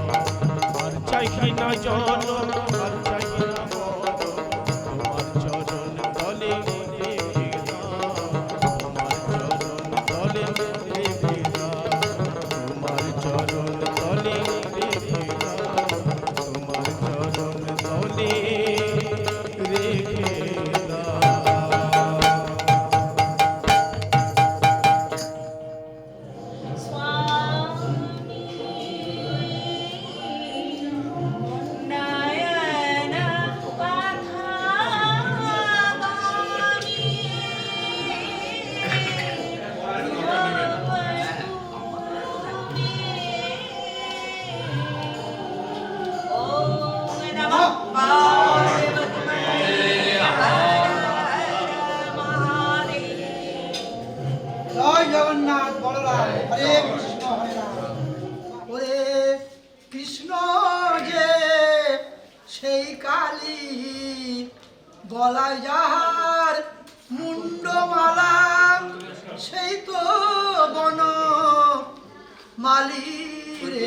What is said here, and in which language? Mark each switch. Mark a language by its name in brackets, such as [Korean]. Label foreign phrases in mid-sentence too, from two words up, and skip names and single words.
[Bangla] আর চাহি না জন, আর চাহি না মর, তোমার চরণ তলে রেখে দাও, তোমার চরণ তলে রেখে দাও, তোমার চরণ তলে রেখে দাও, তোমার চরণ তলে রেখে দাও। [Sanskrit] स्वामी नयन पथगामी ओम नमः पार्वती महादेव। [Bangla] জয় জগন্নাথ বলরাম, হরে কৃষ্ণ হরে রাম। ওরে কৃষ্ণ যে সেই কালী, গলায় যাহার মুন্ডমালা, সেই তো বন মালি রে।